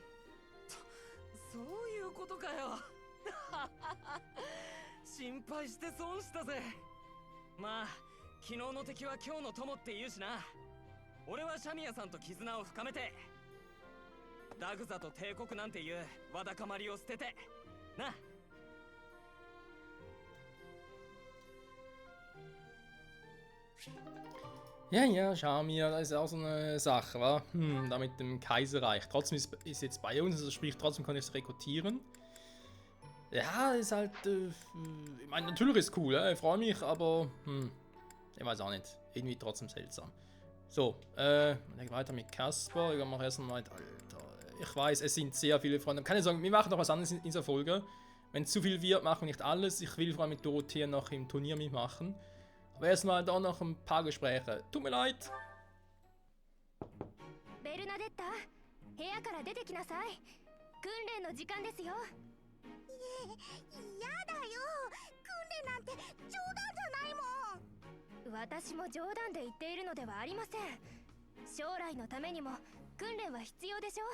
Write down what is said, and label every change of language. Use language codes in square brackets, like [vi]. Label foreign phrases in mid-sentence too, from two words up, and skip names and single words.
[ja] そういうことかよ。心配して損したぜ。まあ昨日の敵は今日の友って言うしな。俺はシャミヤさんと絆を深めて、ダグザと帝国なんていうわだかまりを捨ててな。 [de] Ja, ja, Schamir, das ist auch so eine Sache, wa? Da mit dem Kaiserreich. Trotzdem ist jetzt bei uns, also sprich, trotzdem kann ich es rekrutieren. Ja, ist halt, ich meine, natürlich ist cool, ja? Ich freue mich, aber, ich weiß auch nicht. Irgendwie trotzdem seltsam. So, weiter mit Kasper. Ich mache erst mal, Alter. Ich weiß, es sind sehr viele Freunde. Kann ich sagen, wir machen noch was anderes in dieser Folge. Wenn es zu viel wird, machen wir nicht alles. Ich will vor allem mit Dorothea noch im Turnier mitmachen. Aber erstmal da noch ein paar Gespräche. Tut mir leid. Bernadetta, [ja] 部屋から出てきなさい。訓練の時間ですよ。やだよ。訓練なんて冗談じゃないもん。私も冗談で言っているのではありません。将来のためにも訓練は必要でしょ。